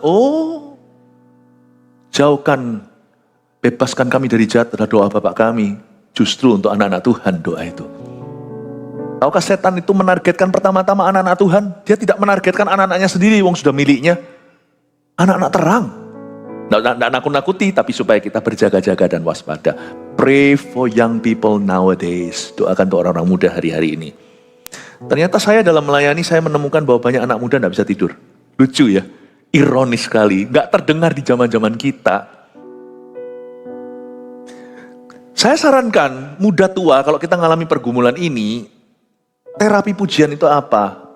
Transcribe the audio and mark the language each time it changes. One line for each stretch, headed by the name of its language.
Indonesian: Oh, jauhkan, bebaskan kami dari jahat adalah doa Bapak kami. Justru untuk anak-anak Tuhan doa itu. Tahukah setan itu menargetkan pertama-tama anak-anak Tuhan? Dia tidak menargetkan anak-anaknya sendiri, wong sudah miliknya. Anak-anak terang. Nggak nakut-nakuti, tapi supaya kita berjaga-jaga dan waspada.
English: Pray for young people nowadays.
Indonesian: Doakan untuk orang-orang muda hari-hari ini. Ternyata saya dalam melayani, saya menemukan bahwa banyak anak muda nggak bisa tidur. Lucu ya, ironis sekali. Nggak terdengar di zaman-zaman kita. Saya sarankan, muda tua, kalau kita mengalami pergumulan ini, terapi pujian itu apa?